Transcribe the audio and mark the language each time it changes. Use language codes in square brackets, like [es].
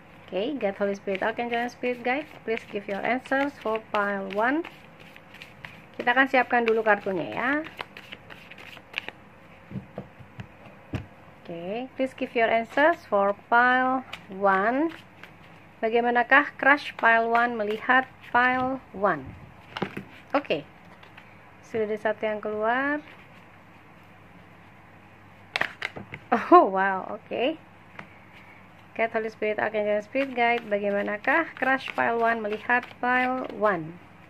[en] Oke, God, Holy Spirit, Archangel, and Spirit Guide, please give your answers for pile 1. [id] Kita akan siapkan dulu kartunya ya. [en] Oke, please give your answers for pile 1. [id] Bagaimanakah crush pile 1 melihat pile 1? Oke, sudah ada satu yang keluar. Oh wow, oke. God, Holy Spirit, Archangel, Spirit Guide, bagaimanakah crush pile 1 melihat pile 1?